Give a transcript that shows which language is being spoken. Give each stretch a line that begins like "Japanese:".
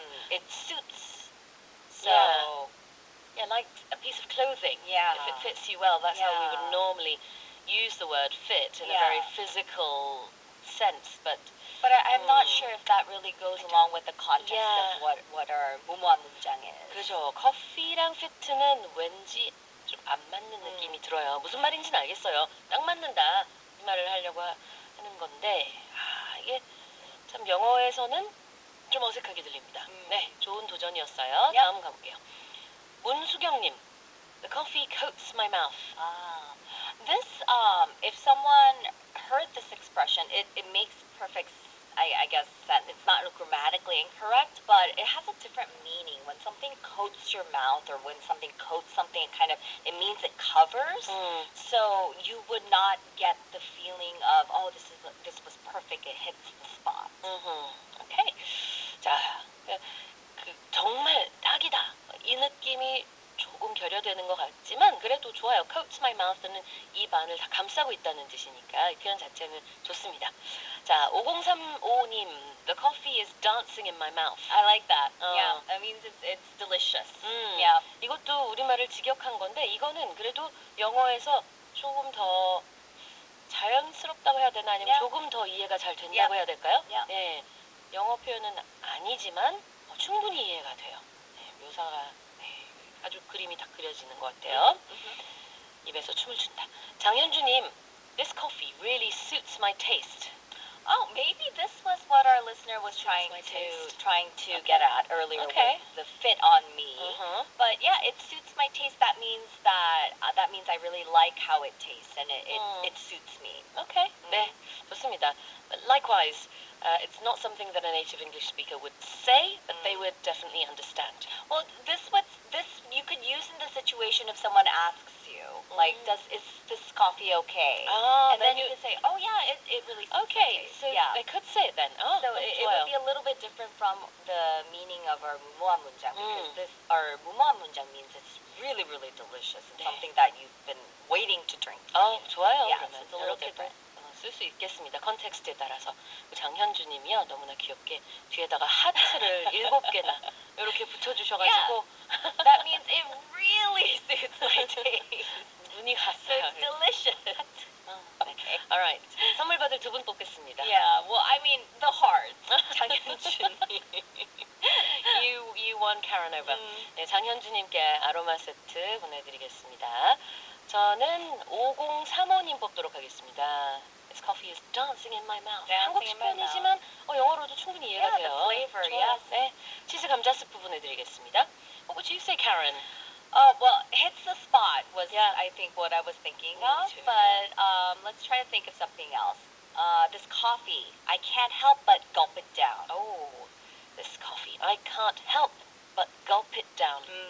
English: It suits. So yeah, like a piece of clothing. Yeah. If it fits you well, that's how we would normally use the word fit in a very physical sense. But I'm not sure if that really goes along with the context of what our 무모한 문장 is.
Korean: 그죠. 커피랑 피트는 왠지 좀 안 맞는 느낌이 들어요. 무슨 말인지는 알겠어요. 딱 맞는다 이 말을 하려고 하는 건데 이게 참 영어에서는 좀 어색하게 들립니다. 네, 좋은 도전이었어요. 다음 가볼게요.
English: 문수경님, the coffee coats my mouth. This, if someone heard this expression, it makes perfect, I guess, sense. It's not grammatically incorrect, but it has a different meaning. When something coats your mouth or when something coats something, it means it covers. So you would not get the feeling of, oh, this was perfect. It hits the spot.
Korean: Okay. 자, 정말 딱이다. 이 느낌이 조금 결여되는 것 같지만 그래도 좋아요.
English: coats my mouth
Korean: 는 입 안을 다 감싸고 있다는 뜻이니까 이 표현 자체는 좋습니다.
English: 자, 5035님, the coffee is dancing in my mouth. I like that. Yeah, that means it's delicious. Yeah.
Korean: 이것도 우리말을 직역한 건데 이거는 그래도 영어에서 조금 더 자연스럽다고 해야 되나 아니면 조금 더 이해가 잘 된다고 해야 될까요? 네, 영어 표현은 아니지만 충분히 이해가 돼요. 네, 묘사가 아주 그림이 다 그려지는 것 같아요. 입에서 춤을 춘다.
English: 장현주님, this coffee really suits my taste. Oh, maybe this was what our listener was trying to get at earlier with the fit on me. But yeah, it suits my taste. That means I really like how it tastes and it suits me.
Korean: Okay. 네, 좋습니다.
English: But likewise, it's not something that a native English speaker would say, but they would definitely understand. Well, this you could use in the situation if someone asks you, like, is this coffee okay? And then you could say, oh yeah, it really suits my taste. So they could say it then. Oh, so it would be a little bit different from the meaning of our 무모한 문장 because our 무모한 문장 means it's really, really delicious. It's something that you've been waiting to drink.
Korean: 좋아요.
English: Yeah,
Korean: 그러면
English: so it's a little different.
Korean: 쓸 수 있겠습니다. 컨텍스트에 따라서. 장현주님이요, 너무나 귀엽게 뒤에다가 하트를 7개나 이렇게 붙여주셔가지고.
English: That means it really suits my taste.
Korean: 눈이 갔어요.
English: So it's delicious. Okay. Alright.
Korean: 선물 받을 두 분 뽑겠습니다.
English: Yeah, well, I mean, the hearts.
Korean: 장현주님.
English: You won Karen over.
Korean: 네, 장현주님께 아로마 세트 보내드리겠습니다. 저는 5035님 뽑도록 하겠습니다.
English: This coffee is dancing in my mouth.
Korean: 한국식 표현이지만 영어로도 충분히 이해가 돼요.
English: The flavor,
Korean: 좋아요.
English: yes.
Korean: 네, 치즈 감자 스프 보내드리겠습니다.
English: What would you say, Karen? Well, hits the spot was, I think, what I was thinking of. too. But let's try to think of something else. This coffee, I can't help but gulp it down. Oh, this coffee, I can't help but gulp it down.